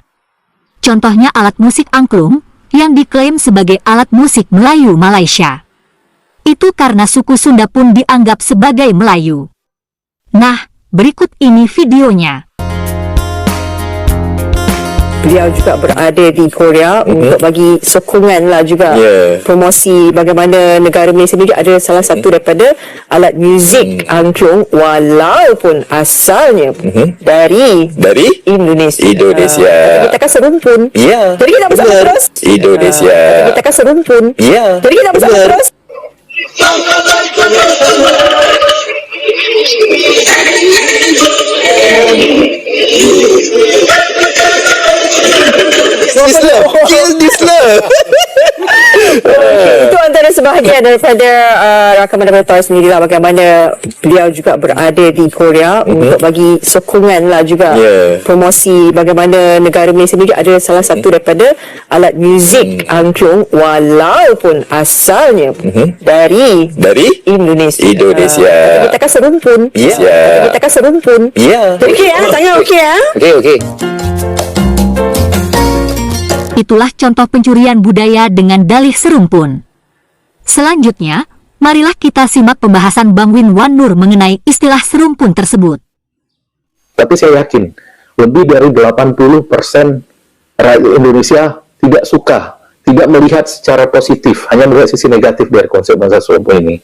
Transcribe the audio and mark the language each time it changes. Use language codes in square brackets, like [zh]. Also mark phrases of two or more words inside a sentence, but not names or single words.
[id] Contohnya alat musik angklung yang diklaim sebagai alat musik Melayu Malaysia. Itu karena suku Sunda pun dianggap sebagai Melayu. Nah, berikut ini videonya. [ms] Beliau juga berada di Korea untuk bagi sokongan lah juga promosi bagaimana negara Malaysia sendiri ada salah satu daripada alat muzik angklung walaupun asalnya dari Indonesia. Kita kan serumpun. Jadi kita bersama terus. Kita kan serumpun. Jadi kita bersama terus. Kill this love. Itu antara sebahagian daripada rakaman daripada sendiri lah bagaimana beliau juga berada di Korea untuk bagi sokongan lah juga promosi bagaimana negara Malaysia sendiri ada salah satu daripada alat muzik angklung walaupun asalnya dari Indonesia. Kita kan serumpun. Kita kan serumpun. Okey ya, tanya okey ya. Okey. [id] Itulah contoh pencurian budaya dengan dalih serumpun. Selanjutnya, marilah kita simak pembahasan Bang Win Wan Nur mengenai istilah serumpun tersebut. Tapi saya yakin, lebih dari 80% rakyat Indonesia tidak suka, tidak melihat secara positif, hanya melihat sisi negatif dari konsep bangsa serumpun ini.